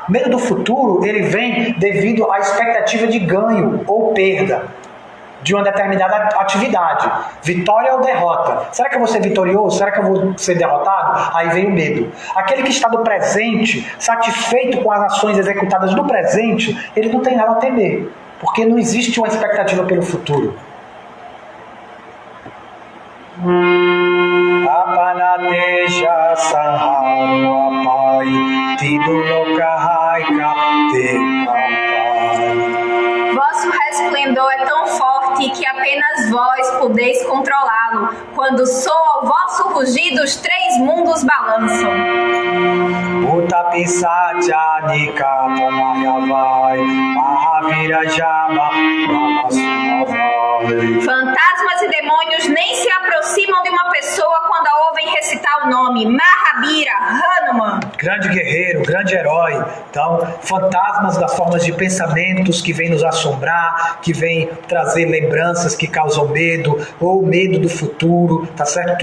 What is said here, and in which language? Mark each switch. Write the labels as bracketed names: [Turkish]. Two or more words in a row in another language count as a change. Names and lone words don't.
[Portuguese] Medo do futuro, ele vem devido à expectativa de ganho ou perda de uma determinada atividade. Vitória ou derrota. Será que eu vou ser vitorioso? Será que eu vou ser derrotado? Aí vem o medo. Aquele que está no presente, satisfeito com as ações executadas no presente, ele não tem nada a temer, porque não existe uma expectativa pelo futuro. [Awadhi] आपन तेज संहारु आपै तिदुलोकहै कापते. [Portuguese] Vosso resplendor é tão forte que apenas vós podeis controlá-lo. Quando soa o vosso rugido, os 3 mundos balançam. [Awadhi] उतपिसात्य निकट मयावै महावीरजम नमसुमावै. [Portuguese] Fantasmas e demônios nem se aproximam de uma pessoa quando a ouvem recitar o nome Mahabira, Hanuman. Grande guerreiro, grande herói. Então, fantasmas das formas de pensamentos que vêm nos assombrar, que vêm trazer lembranças que causam medo, ou medo do futuro, tá certo?